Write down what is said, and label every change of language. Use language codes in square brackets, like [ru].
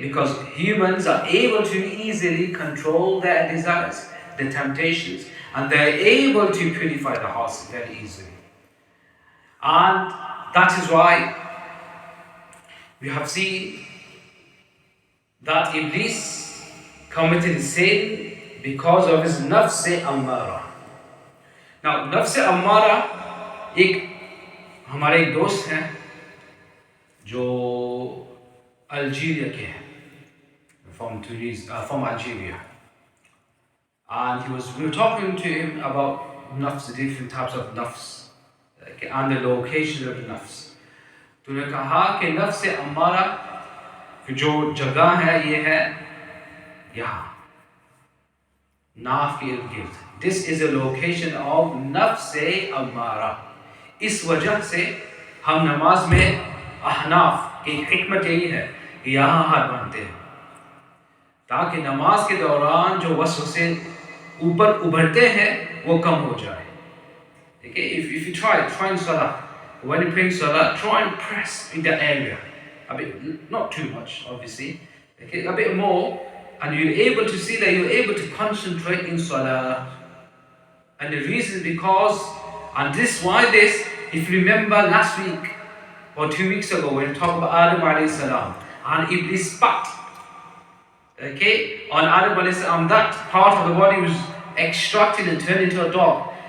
[en] Because humans are able to easily control their desires, the temptations, and they are able to purify the hearts very easily. And that is why we have seen that Iblis committed sin because of his nafs ammara. Now, nafs ammara, [ur] ہمارے ایک دوست ہیں جو Algeria کے ہیں, [en] from Algeria. And we were talking to him about nafs, the different types of nafs, and the location of the nafs. [ur] تو نے کہا کہ نفس امارہ جو جگہ ہے یہ ہے یہاں ناف کے ارد گرد. [en] This is a location of نفس امارہ. [ur] اس وجہ سے ہم نماز میں احناف کی حکمت یہی ہے کہ یہاں ہاتھ باندھتے ہیں تاکہ نماز کے دوران جو وسوسے اوپر ابھرتے ہیں وہ کم ہو جائے. [en] Okay? If you try in salah, when you're praying salah, try and press in that area a bit, not too much obviously, okay, a bit more, and you're able to see that you're able to concentrate in salah. And the reason because, and this why this, if you remember last week or 2 weeks ago when we talked about Adam alayhi salam, and Iblis spat, okay, on Adam alayhi salam, that part of the body was extracted and turned into a dog.